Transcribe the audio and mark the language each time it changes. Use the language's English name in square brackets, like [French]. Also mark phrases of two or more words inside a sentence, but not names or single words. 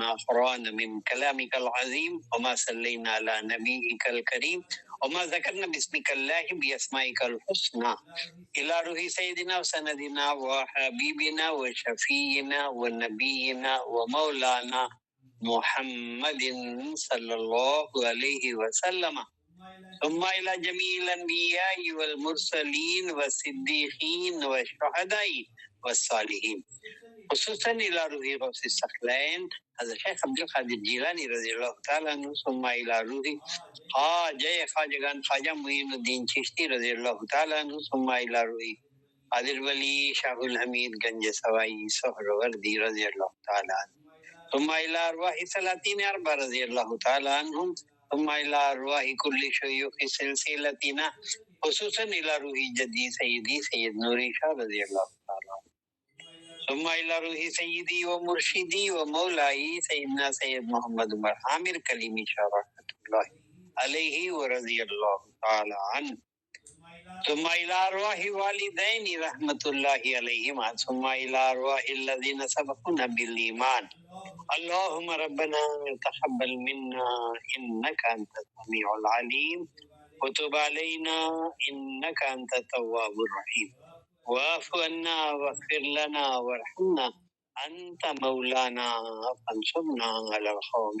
[Arabic] قرانا من كلامك العظيم وما صلينا على نبيك الكريم وما ذكرنا باسمك الله بأسمائك الحسنى إلى روح سيدنا وسندنا وحبيبنا وشفينا ونبينا ومولانا محمد صلى الله عليه وسلم ثم إلى جميع الأنبياء والمرسلين والصديقين والشهداء والصالحين خصوصاً الى روح غوث الثقلین حضرت شیخ عبد القادر جیلانی رضی اللہ تعالیٰ عنہ، ثم الى روح خواجگان خواجہ معین الدین چشتی رضی اللہ تعالیٰ عنہ، ثم الى روح قادر ولی شاہ الحمید گنج سوائی سہروردی رضی اللہ تعالیٰ عنہ، ثم الى ارواح سلاطین اربع رضی اللہ تعالیٰ عنہم، ثم الى ارواح کل شیوخ سلسلتنا خصوصاً الى روح جدی سیدی سید نوری شاہ رضی اللہ تعالیٰ عنہ، ثم الى روح سیدی و مرشدی و مولائی سیدنا سید محمد عمر عامر کلیمی شاہ رحمۃ اللہ علیہ و رضی اللہ تعالی عنہ، ثم الى ارواح والدین رحمۃ اللہ علیہما، ثم الى ارواح الذین سبقونا بالایمان، اللهم ربنا تقبل منا انك انت السميع العليم وتب علينا انك انت التواب الرحيم واعف عنا واغفر لنا وارحمنا انت مولانا فانصرنا على القوم